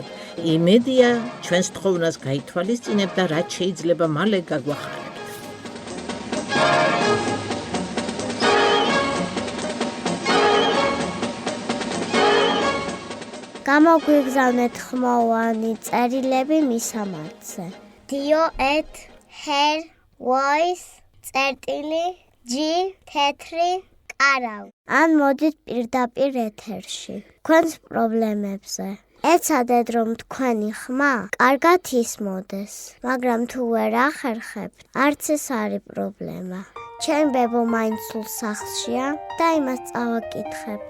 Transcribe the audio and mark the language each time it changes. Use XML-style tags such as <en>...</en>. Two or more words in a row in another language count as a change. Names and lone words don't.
<ka>იმედია, ჩვენს თხოვნას გაითვალისწინებ და რაც შეიძლება მალე გაგვახარებთ. გამოგვიგზავნეთ ხმოვანი წერილები მისამართზე. Dio@her voice ჯი თეთრი კარავი. ან მოდით პირდაპირ ეთერში. თქვენს პრობლემებზე. ეცადეთ რომ თქვენი ხმა კარგად ისმოდეს, მაგრამ თუ ვერ ახერხებთ, არც ეს არის პრობლემა. ჩემი ბებო მაინც სულ სახლშია და იმას წავაკითხებ.</ka>